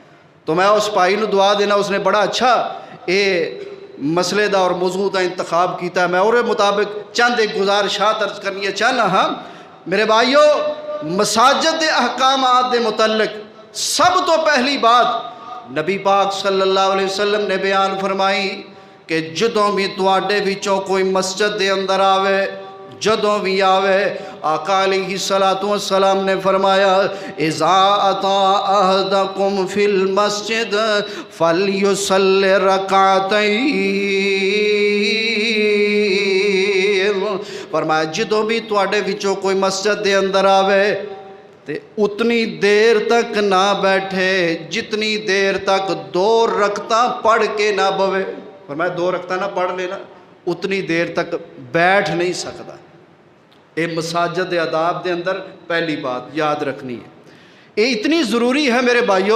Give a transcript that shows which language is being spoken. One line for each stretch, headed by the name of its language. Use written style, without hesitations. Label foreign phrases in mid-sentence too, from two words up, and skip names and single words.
Punjabi: تو میں اس بھائی نو دعا دینا، اس نے بڑا اچھا مسئلے دا اور موضوع دا انتخاب کیتا ہے۔ میں اور مطابق چند ایک گزارشات عرض کرنی ہے چاہنا ہاں میرے بھائیو، مساجد دے احکامات دے متعلق سب تو پہلی بات نبی پاک صلی اللہ علیہ وسلم نے بیان فرمائی کہ جدوں بھی تواڈے وچوں کوئی مسجد دے اندر آوے، جدوں بھی آوے، آقا علیہ السلام نے فرمایا
Arabic: اذا اتا احدکم فی المسجد فلیصلی رکعتین،
Punjabi: فرمایا جدوں بھی تواڈے وچوں کوئی مسجد دے اندر آوے تے اتنی دیر تک نہ بیٹھے جتنی دیر تک 2 رکعتاں پڑھ کے نہ بوے۔
Urdu: فرمایا 2 رکعتاں نہ پڑھ لینا، اتنی دیر تک بیٹھ نہیں سکتا۔ یہ
Punjabi: مساجد آداب دے اندر
Urdu: پہلی بات یاد رکھنی ہے، یہ اتنی ضروری ہے میرے بھائیو۔